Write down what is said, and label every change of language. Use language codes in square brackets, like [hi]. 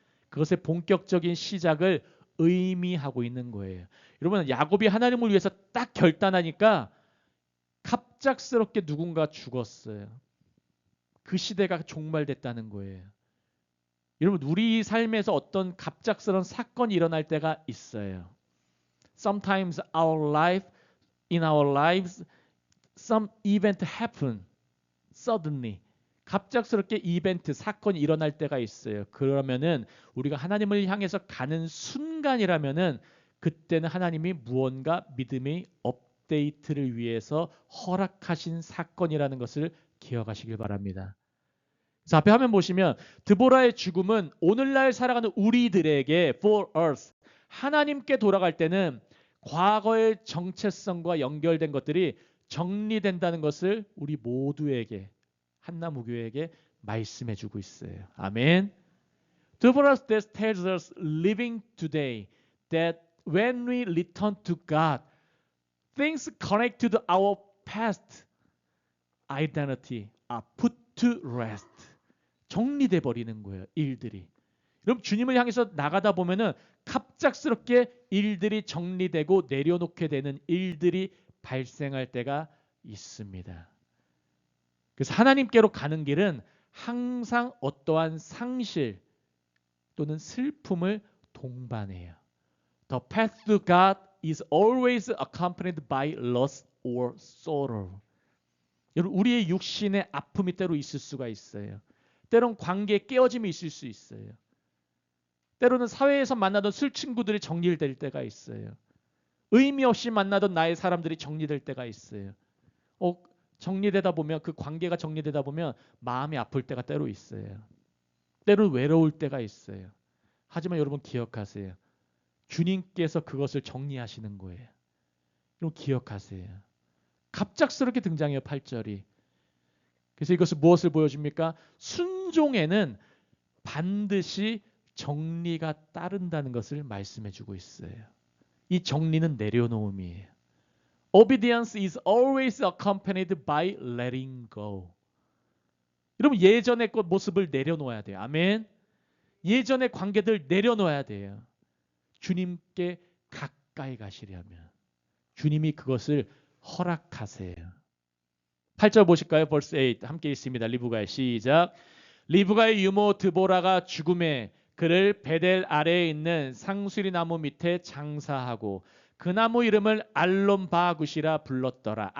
[ko] 그것의 본격적인 시작을 의미하고 있는 거예요. 여러분, 야곱이 하나님을 위해서 딱 결단하니까 갑작스럽게 누군가 죽었어요. 그 시대가 종말됐다는 거예요. 여러분, 우리 삶에서 어떤 갑작스러운 사건이 일어날 때가 있어요. [en] Sometimes in our lives, some event happen suddenly. [ko] 갑작스럽게 이벤트, 사건이 일어날 때가 있어요. 그러면은 우리가 하나님을 향해서 가는 순간이라면은 그때는 하나님이 무언가 믿음의 업데이트를 위해서 허락하신 사건이라는 것을 기억하시길 바랍니다. 자, 앞에 화면 보시면 드보라의 죽음은 오늘날 살아가는 우리들에게 [en] for us [ko] 하나님께 돌아갈 때는 과거의 정체성과 연결된 것들이 정리된다는 것을 우리 모두에게 한나무교회에게 말씀해 주고 있어요. 아멘. [en] Deborah's death tells us living today that when we return to God, things connected to our past identity are put to rest. [ko] 정리돼 버리는 거예요. 일들이. 여러분 주님을 향해서 나가다 보면은 갑작스럽게 일들이 정리되고 내려놓게 되는 일들이 발생할 때가 있습니다. 그래서 하나님께로 가는 길은 항상 어떠한 상실 또는 슬픔을 동반해요. [en] The path to God is always accompanied by loss or sorrow. [ko] 여러분 우리의 육신의 아픔이 때로 있을 수가 있어요. 때론 관계의 깨어짐이 있을 수 있어요. 때로는 사회에서 만나던 술 친구들이 정리될 때가 있어요. 의미 없이 만나던 나의 사람들이 정리될 때가 있어요. 정리되다 보면 그 관계가 정리되다 보면 마음이 아플 때가 때로 있어요. 때로는 외로울 때가 있어요. 하지만 여러분 기억하세요. 주님께서 그것을 정리하시는 거예요. 여러분 기억하세요. 갑작스럽게 등장해요. 8절이. 그래서 이것을 무엇을 보여줍니까? 순종에는 반드시 정리가 따른다는 것을 말씀해주고 있어요. 이 정리는 내려놓음이에요. [en] Obedience is always accompanied by letting go. [ko] 여러분 예전의 것 모습을 내려놓아야 돼요. 아멘. 예전의 관계들 내려놓아야 돼요. 주님께 가까이 가시려면 주님이 그것을 허락하세요. 8절 보실까요? [en] Verse 8 [ko] 함께 있습니다. 리브가의 시작. 리브가의 유모 드보라가 죽음에 그를 베델 아래에 있는 상수리 나무 밑에 장사하고 그 나무 이름을 알론바굿이라 불렀더라.